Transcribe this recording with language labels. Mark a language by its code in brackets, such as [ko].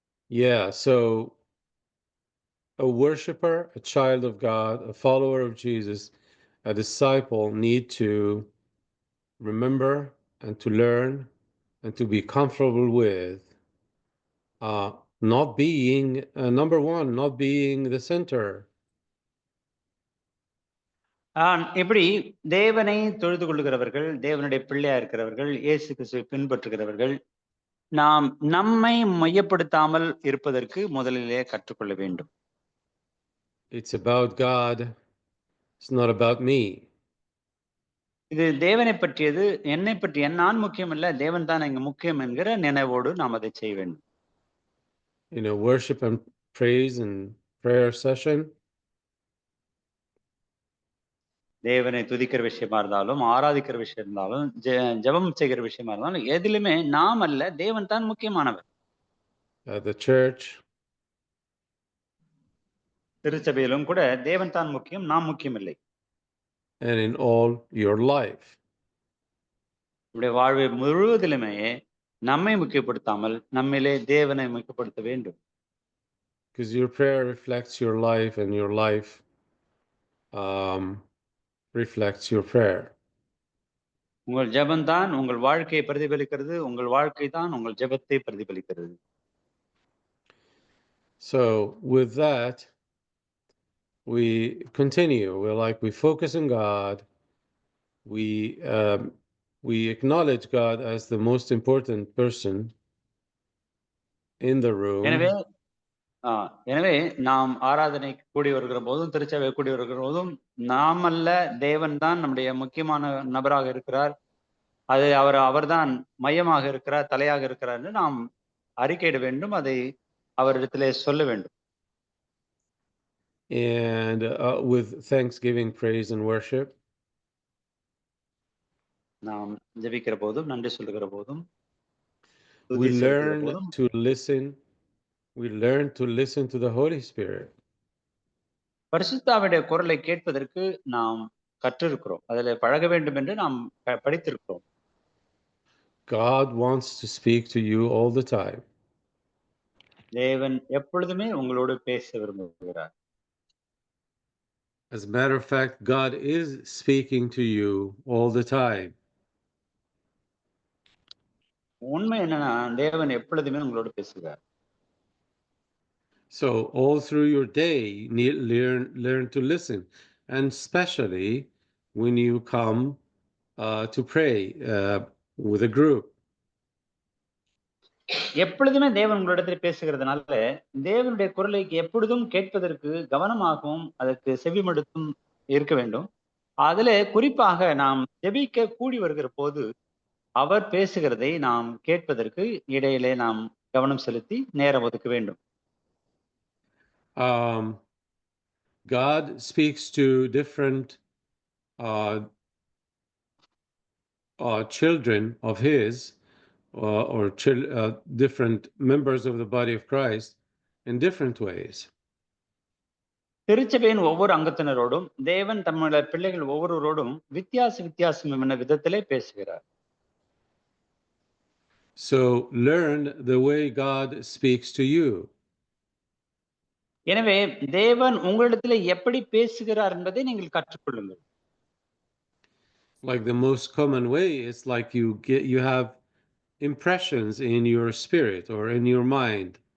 [en] Yeah, so a worshiper, a child of God, a follower of Jesus, a disciple need to remember and to learn and to be comfortable with not being number one, not being the center. [ta] இப்படி தேவனை தொழுது கொள்ளுகிறவர்கள், தேவனுடைய பிள்ளையா இருக்கிறவர்கள், இயேசு கிறிஸ்துவை பின்பற்றுகிறவர்கள், நாம் நம்மை மையப்படுத்தாமல் இருப்பதற்கு முதலிலே கற்றுக்கொள்ள வேண்டும். [en] It's about God. It's not about me. [ta] இது தேவனை பற்றியது, என்னை பற்றி நான் முக்கியம் இல்ல, தேவன் தான் இங்க முக்கியம் என்கிற நினைவோடு நாம் அதை செய்ய வேண்டும். [en] Worship and praise and prayer session. [ta] தேவனை துதிக்கிற விஷயமா இருந்தாலும், ஆராதிக்கிற விஷயம் இருந்தாலும், ஜெபம் செய்கிற விஷயமா இருந்தாலும், எதிலுமே நாம் அல்ல, தேவன் தான் முக்கியமானவர். [en] The church. [ta] திருச்சபையிலும் கூட தேவன் தான் முக்கியம், நாம் முக்கியம் இல்லை. [en] And in all your life. [ta] நம்முடைய வாழ்வை முழுவதிலுமே நம்மை முக்கியப்படுத்தாமல் நம்மிலே தேவனை முக்கியப்படுத்த வேண்டும். [en] Because your prayer reflects your life and your life reflects your prayer. [ta] உங்கள் ஜெபம் தான் உங்கள் வாழ்க்கையை பிரதிபலிக்கிறது, உங்கள் வாழ்க்கை தான் உங்கள் ஜெபத்தை பிரதிபலிக்கிறது. [en] So with that, we continue. We focus on God. We acknowledge God as the most important person in the room. [ta] எனவே நாம் ஆராதனை கூடி வருகிற போதும், திருச்சபை கூடி வருகிற போதும், நாம் அல்ல, தேவன் தான் நம்முடைய முக்கியமான நபராக இருக்கிறார். அது அவர்தான் மையமாக இருக்கிறார், தலையாக இருக்கிறார் என்று நாம் அறிக்கையிட வேண்டும், அதை அவரிடத்திலே சொல்ல வேண்டும். [en] And with thanksgiving, praise and worship, [ta] நாம் ஜெபிக்கிற போதும், நன்றி சொல்லுகிற போதும், [en] we learn to listen. We learn to listen to the Holy Spirit. [ta] பரிசுத்தாவினுடைய குரலை கேட்பதற்கு நாம் கற்றிருக்கிறோம், அதிலே பழக வேண்டும் என்று நாம் படித்திருக்கிறோம். [en] God wants to speak to you all the time. [ta] தேவன் எப்பொழுதுமே உங்களோடு பேச விரும்புகிறார். [en] As a matter of fact, God is speaking to you all the time. [ta] உண்மை என்னன்னா, தேவன் எப்பொழுதுமே உங்களோடு பேசுகிறார். [en] So all through your day, learn to listen, and especially when you come to pray with a group. [ta] எப்பொழுதுமே தேவன் உங்களிடத்தில் பேசுகிறதுனால, தேவனுடைய குரலை எப்பொழுதும் கேட்பதற்கு கவனமாகவும் அதற்கு செவிமடுத்தும் இருக்க வேண்டும். அதிலே குறிப்பாக நாம் ஜெபிக்க கூடி வருகிற போது அவர் பேசுகிறதை நாம் கேட்பதற்கு இடையிலே நாம் கவனம் செலுத்தி நேரம் ஒதுக்க வேண்டும். [en] God speaks to different children of His or different members of the body of Christ in different ways. [ta] திருச்சபையின் ஒவ்வொரு அங்கத்தினரோடும் தேவன் தம்முடைய பிள்ளைகள் ஒவ்வொருவரோடும் வித்தியாசமான விதத்திலே பேசுகிறார். [en] So learn the way God speaks to you. [ta] எனவே தேவன் உங்களிடத்திலே எப்படி பேசுகிறார் என்பதை நீங்கள் கற்றுக்கொள்ளுங்கள். [en] Like the most common way is like you have impressions in your spirit or in your mind.